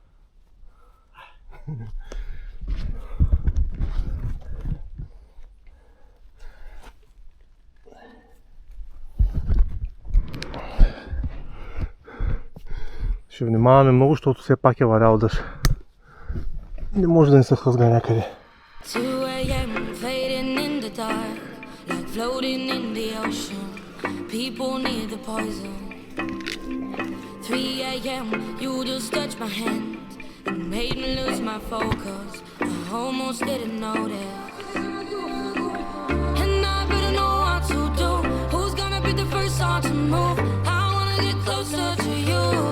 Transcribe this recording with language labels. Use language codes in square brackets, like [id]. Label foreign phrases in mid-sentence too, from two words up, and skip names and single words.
[bg] Ще внимаваме много, защото все пак е валял дъжд. Не може да ни се хлъзга някъде. 2 a.m. [en] fading in the dark, like floating in the ocean. People need the poison. 3 a.m. you just touched my hand and made me lose my focus. I almost didn't notice. And I better know what to do. Who's gonna be the first one to move? I wanna get closer to you.